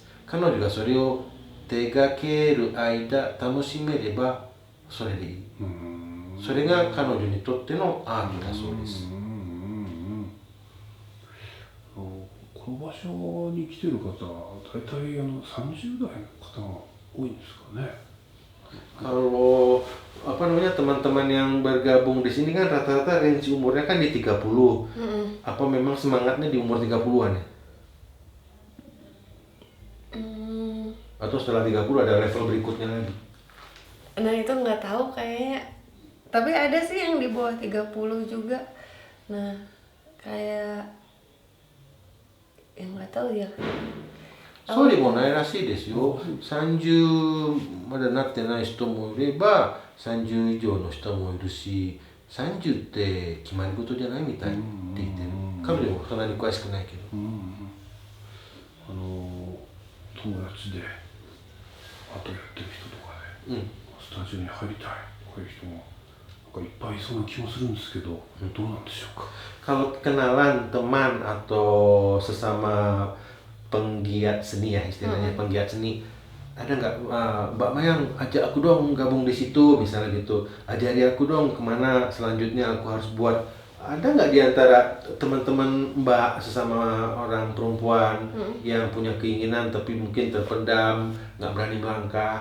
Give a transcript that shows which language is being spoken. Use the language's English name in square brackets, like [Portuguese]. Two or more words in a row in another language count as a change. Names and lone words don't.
[Japanese] 彼女がそれを手がける間楽しめればそれでいい。それが彼女にとってのアートだそうです。この場所に来てる方は大体30代の方が多いんですかね。 [Indonesian] Kalau apa namanya teman-teman yang bergabung di sini kan rata-rata range umurnya kan di 30. Apa memang semangatnya di umur 30-an ya? Atau setelah 30 ada level berikutnya lagi? Nah itu nggak tahu kayaknya, tapi ada sih yang di bawah 30 juga. Nah kayak yang nggak tahu ya. [Japanese] そうでもないらしいですよ。30までなってない人もいれば30以上の人もいるし、30って決まり事じゃないみたいって言ってる。彼女もそんなに詳しくないけど。友達であとやってる人とかで、スタジオに入りたいこういう人もなんかいっぱいいそうな気もするんですけど、どうなんでしょうか。 [Indonesian] Kalau kenalan teman atau sesama penggiat seni ya istilahnya, penggiat seni, ada nggak Mbak Mayang ajak aku dong gabung di situ misalnya gitu, ajari aku dong kemana selanjutnya aku harus buat. Ada nggak di antara teman-teman Mbak sesama orang perempuan yang punya keinginan tapi mungkin terpendam, nggak berani melangkah?